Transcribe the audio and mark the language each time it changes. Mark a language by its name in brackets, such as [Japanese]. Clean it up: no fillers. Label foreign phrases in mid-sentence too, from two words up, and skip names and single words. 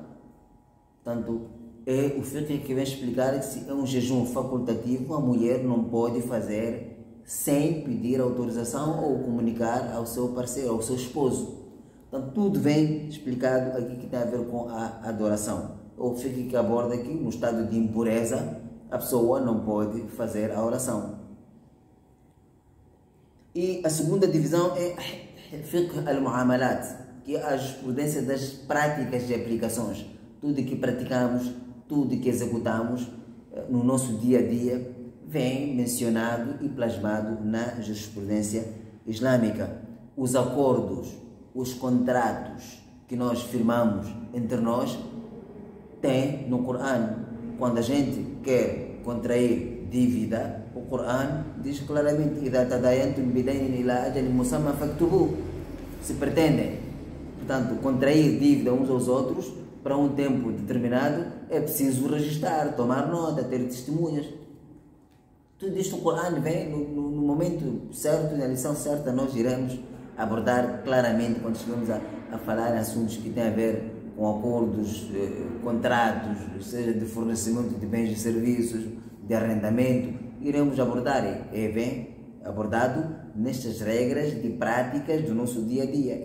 [Portuguese] Portanto, é o fiqh que vem explicar que se é um jejum facultativo, a mulher não pode fazer sem pedir autorização ou comunicar ao seu parceiro, ao seu esposo. Então, tudo vem explicado aqui que tem a ver com a adoração. O fiqh que aborda aqui, no estado de impureza, a pessoa não pode fazer a oração. E a segunda divisão é [Arabic] فقه المعاملات, [Portuguese] que é a jurisprudência das práticas de aplicações. Tudo que praticamos, tudo que executamos no nosso dia a dia vem mencionado e plasmado na jurisprudência islâmica. Os acordos, os contratos que nós firmamos entre nós tem no Coran. Quando a gente quer contrair dívida, o Coran diz claramente: [Arabic] "إذا تداينتم بدين إلى أجل مسمى فاكتبوه". [Portuguese] Se pretendem, portanto, contrair dívida uns aos outros para um tempo determinado, é preciso registrar, tomar nota, ter testemunhas. Tudo isto o Coran vem no momento certo, na lição certa, nós iremos abordar claramente quando chegamos a falar em assuntos que têm a ver com acordos, contratos, seja de fornecimento de bens e serviços, de arrendamento, iremos abordar, é bem abordado nestas regras de práticas do nosso dia a dia.